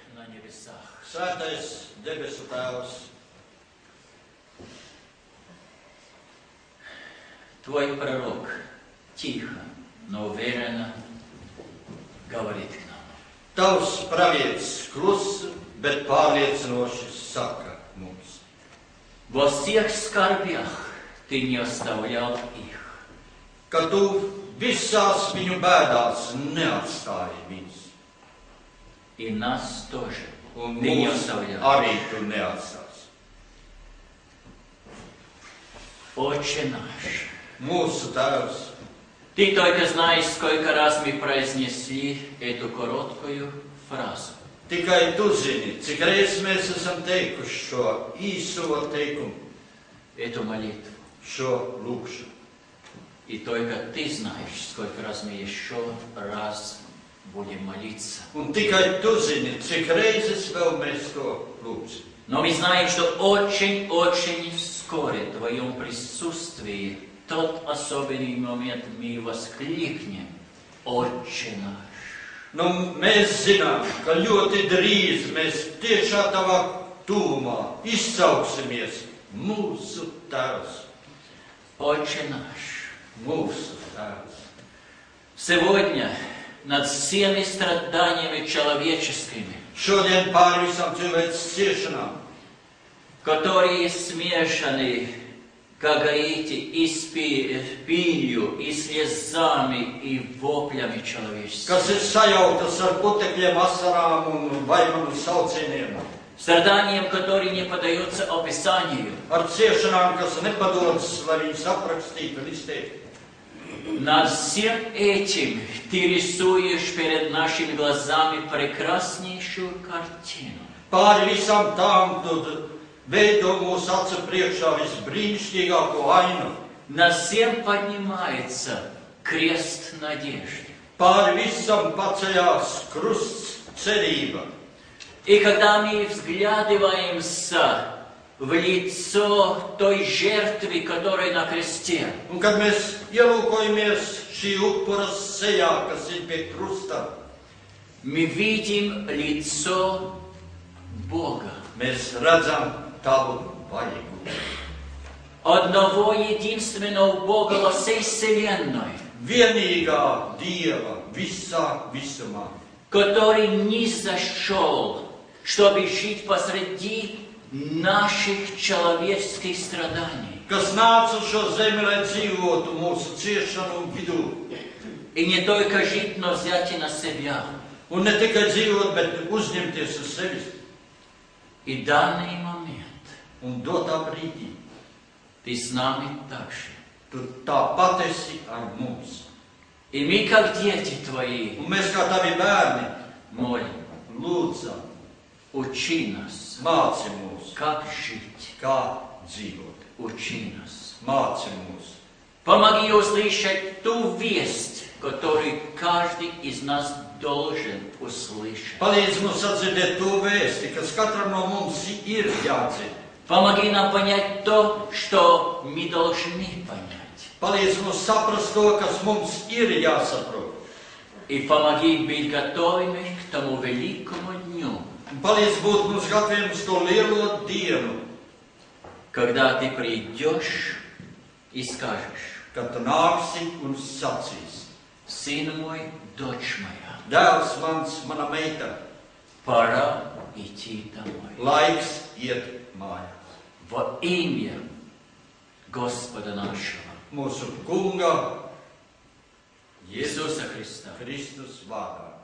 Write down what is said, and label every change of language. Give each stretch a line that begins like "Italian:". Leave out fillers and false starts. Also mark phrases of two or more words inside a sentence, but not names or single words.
Russian: небесах.
Latvian: Svētais debesu Tēvs,
Russian: Твой пророк тихо, но уверенно говорит к нам.
Latvian: Tavs pravietis klusi, bet pārliecinoši saka mums.
Russian: Во всех скорбях Ты не оставлял их.
Latvian: Ka Tu visās viņu bēdās neatstāji viņus.
Russian: И нас тоже
Latvian: Un
Russian: Ты не
Latvian: mūs
Russian: оставлял.
Latvian: arī Tu neatstāsi.
Russian: Отче наш,
Latvian: Mūsu Tēvs,
Russian: Ты только знаешь, сколько раз мы произнесли эту короткую фразу.
Latvian: tikai Tu zini, cik reiz mēs esam teikuši šo īso teikumu,
Russian: Эту молитву.
Latvian: šo lūkšanu.
Russian: И только Ты знаешь, сколько раз мы еще раз будем молиться.
Latvian: Un tikai Tu zini, cik reizes vēl mēs to lūgsim.
Russian: Но мы знаем, что очень-очень вскоре в Твоем присутствии тот особенный момент мы воскликнем: Отче наш.
Latvian: Nu, mēs zinām, ka ļoti drīz mēs tiešā Tavā tuvumā izcauksimies mūsu Tēvs.
Russian: Отче наш.
Latvian: Mūsu Tēvs.
Russian: Сегодня над всеми страданиями человеческими,
Latvian: Šodien pāri visam cilvēces ciešanām,
Russian: которые смешаны, как говорите, и с пылью, и слезами, и воплями человеческими.
Latvian: kas ir sajautas ar putekļiem, asarām un vaimanu saucieniem,
Russian: Страданиям, которые не поддаются описанию.
Latvian: ar ciešanām, kas nepadodas, lai viņas aprakstītu un izteiktu.
Russian: Над всем этим Ты рисуешь перед нашими глазами прекраснейшую картину.
Latvian: Pāri visam tām Tu veido mūsu acu priekšā visbrīnišķīgāko ainu.
Russian: Над всем поднимается крест надежды.
Latvian: Pāri visam paceļās krusts cerība.
Russian: И когда мы взглядываемся в лицо той жертвы, которая на кресте,
Latvian: Un kad mēs ielūkojamies šī upura sejā, kas ir pie krusta,
Russian: мы видим лицо Бога.
Latvian: mēs redzam Tavu vaigu.
Russian: Одного единственного Бога во всей вселенной,
Latvian: Vienīgā Dieva visā visumā,
Russian: который низошел, чтобы жить посреди наших человеческих страданий.
Latvian: kas nāca uz šo zemi, lai dzīvotu mūsu ciešanu vidū.
Russian: И не только жить, но взять и на себя.
Latvian: Un ne tikai dzīvot, bet uzņemties uz sevis.
Russian: И данный момент
Latvian: Un dotā brīdī
Russian: Ты с нами так же.
Latvian: Tu tāpat esi ar mums.
Russian: И мы, как дети Твои,
Latvian: Un mēs kā Tavi bērni
Russian: молим,
Latvian: lūdzam,
Russian: учи нас,
Latvian: māci mūs,
Russian: как жить,
Latvian: kā dzīvot.
Russian: учи нас.
Latvian: Māci mūs.
Russian: Помоги услышать ту весть, которую каждый из нас должен услышать.
Latvian: Palīdz mums atdzirdēt to vēsti, kas katram no mums ir jādzird.
Russian: Помоги нам понять то, что мы должны понять.
Latvian: Palīdz mums saprast to, kas mums ir jāsaprot.
Russian: И помоги быть готовыми к тому великому дню,
Latvian: Un palīdz būt mums gataviem uz to lielo dienu,
Russian: когда Ты придешь и скажешь:
Latvian: kad Tu nāksi un sacīsi:
Russian: Сын мой, дочь моя,
Latvian: Dēls mans, mana meita,
Russian: пора идти домой.
Latvian: laiks iet mājās.
Russian: Во имя Господа нашего,
Latvian: Mūsu kunga
Russian: Иисуса Христа.
Latvian: Kristus vārdā.